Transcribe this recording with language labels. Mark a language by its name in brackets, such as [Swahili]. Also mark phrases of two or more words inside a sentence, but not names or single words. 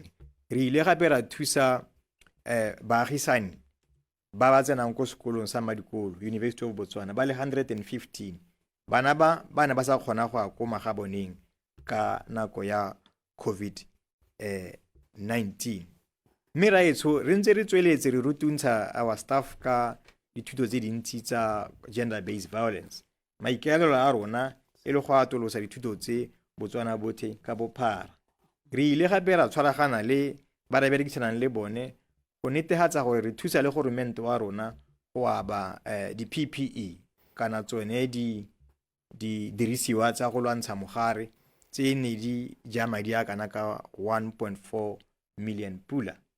[Tswana] Re ile gape ra thusa baagisane ba ba tsenang ko sekolong sa Madikolo, University of Botswana, ba le 115. Bana ba ne ba sa kgona go ya ko magaboneng ka nako ya COVID-19. Mme raetsho re ntse re tsweletse re rutuntsha [English] our staff [Tswana] ka dithuto tse dintsi tsa [English] gender-based violence. [Tswana] Maikaelelo a rona e le go atolosa dithuto tse Botswana botlhe ka bophara. Re ile gape ra tshwaragana le ba re berekisanang le bone go netefatsa gore re thusa le goromente wa rona go aba di-PPE kana tsone di dirisiwa tsa go lwantsha mogare tse ne di ja madi a kana ka 1.4 million pula.